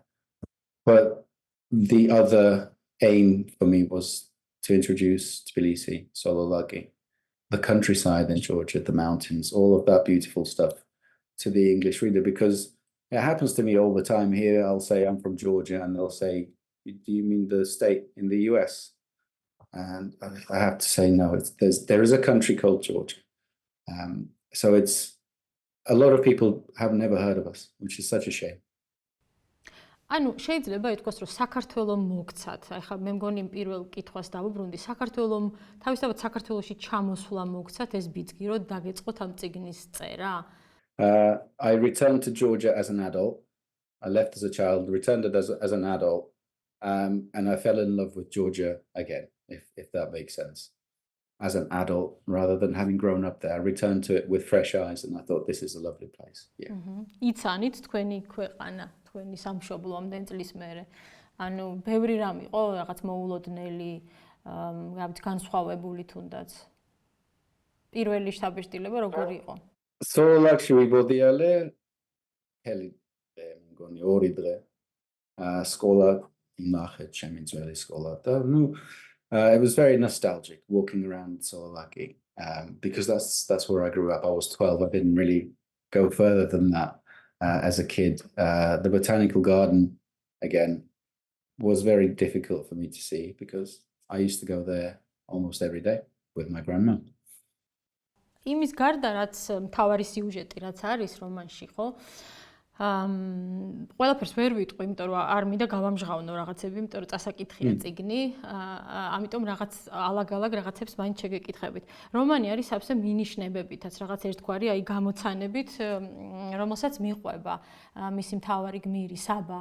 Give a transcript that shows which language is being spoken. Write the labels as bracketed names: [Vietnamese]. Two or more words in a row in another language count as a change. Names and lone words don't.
[English] But the other aim for me was to introduce Tbilisi, Sololaki, the countryside in Georgia, the mountains, all of that beautiful stuff to the English reader, because it happens to me all the time here. I'll say I'm from Georgia and they'll say, do you mean the state in the US? And I have to say, no, there is a country called Georgia. So it's a lot of people have never heard of us, which is such a shame. [Georgian] ანუ შეიძლება ითქვას, რომ საქართველოს მოგცათ. ახლა მე მგონი პირველ კითხვას დავუბრუნდი. საქართველოს თავისთავად საქართველოში ჩამოსვლა მოგცათ ეს ბიძგი, რომ დაგეწყოთ ამ წიგნის წერა? [English] I returned to Georgia as an adult. I left as a child, returned as an adult, and I fell in love with Georgia again, if that makes sense. As an adult, rather than having grown up there, I returned to it with fresh eyes, and I thought this is a lovely place. Yeah. [Georgian] იცანით თქვენი ქვეყანა, თქვენი სამშობლო ამდენ წლის მერე. ანუ ბევრი რამ იყო, რაღაც მოულოდნელი, რაღაც განსხვავებული თუნდაც. პირველი შთაბეჭდილება როგორი იყო? Sololakshi ვიბოდიალე, ჰელი მგონი 2 დღე. სკოლა ნახეთ, ჩემი ძველი სკოლა და [English] it was very nostalgic walking around Sololaki, because that's where I grew up. I was 12. I didn't really go further than that as a kid. The botanical garden, again, was very difficult for me to see because I used to go there almost every day with my grandma. [Georgian] იმის გარდა, რაც მთავარი სიუჟეტი, რაც არის რომანში, ხო? ყველაფერს ვერ ვიტყვი, იმიტომ რომ არ მინდა გავამჟღავნო რაღაცები, იმიტომ რომ წასაკითხია წიგნი, ამიტომ რაღაც ალაგ-ალაგ რაღაცებს მაინც შეგეკითხებით. რომანი არის სავსე მინიშნებებითაც, რაღაც ერთგვარი აი გამოცანებით, რომელსაც მიყვება მისი მთავარი გმირი, საბა.